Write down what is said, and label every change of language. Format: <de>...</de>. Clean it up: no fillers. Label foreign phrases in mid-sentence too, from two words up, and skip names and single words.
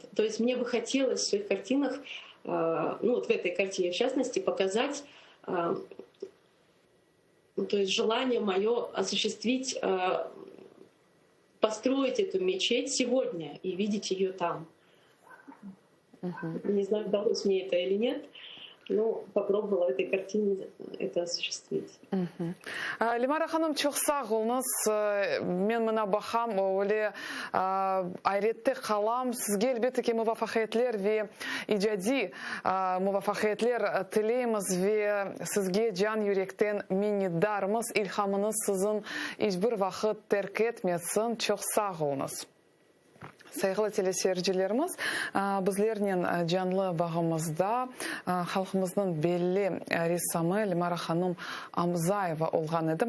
<ru>То есть мне бы хотелось в своих картинах, в этой картине в частности, показать, то есть желание мое осуществить, построить эту мечеть сегодня и видеть ее там. Не знаю, удалось мне это или нет, но попробовала в этой картине это осуществить.</ru> <crh>Лимара ханым çok sağ olunuz. Men mına baxam, öyle ayretте қалам. Sizge elbette ki muvaffakiyetler ve icadi muvaffakiyetler tileyimiz ve sizge can yürekten minnetdarımız. İlhamınız sizin hiçbir vakit terk etmesin. Çok sağ olunuz. Saygılı teleseyircilerimiz, bizlerinin canlı bağımızda halkımızın belli ressamı Limara Hanım Amzayeva olgan edi.</crh>